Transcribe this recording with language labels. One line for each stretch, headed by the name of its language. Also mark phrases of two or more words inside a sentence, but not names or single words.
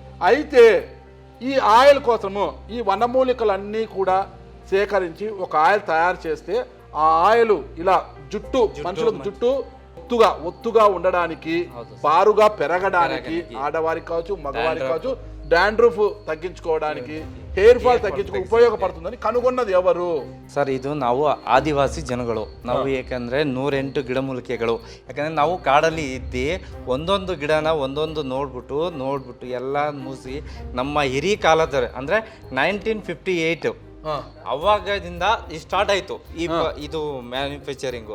Telugu: అయితే ఈ ఆయిల్ కోసము ఈ వనమూలికలన్నీ కూడా సేకరించి ఒక ఆయిల్ తయారు చేస్తే ఆ ఆయిల్ ఇలా జుట్టు, మనుషులకు జుట్టు ఒత్తుగా ఉండడానికి, బారుగా పెరగడానికి, ఆడవారికి కావచ్చు మగవారికి కావచ్చు, డాండ్రూఫ్ తగ్గించుకోవడానికి,
English: hair fall
Kannada: ತಗ್ಗಿಸಕ್ಕೆ ಉಪಯೋಗಪಡುತ್ತದೆ ಕನುಗೊಂಡದ್ದು ಯಾವರು ಸರ್? ಇದು ನಾವು ಆದಿವಾಸಿ ಜನಗಳು. ನಾವು ಏಕೆಂದರೆ 108 ಗಿಡಮೂಲಿಕೆಗಳು. ಯಾಕಂದರೆ ನಾವು ಕಾಡಲ್ಲಿ ಇದ್ದು ಒಂದೊಂದು ಗಿಡನ ಒಂದೊಂದು ನೋಡ್ಬಿಟ್ಟು ಎಲ್ಲ ಮೂಸಿ ನಮ್ಮ ಹಿರಿಯ ಕಾಲದ ಅಂದರೆ 1958 ಅವಾಗದಿಂದ ಸ್ಟಾರ್ಟ್ ಆಯ್ತು ಇದು ಮ್ಯಾನುಫ್ಯಾಕ್ಚರಿಂಗ್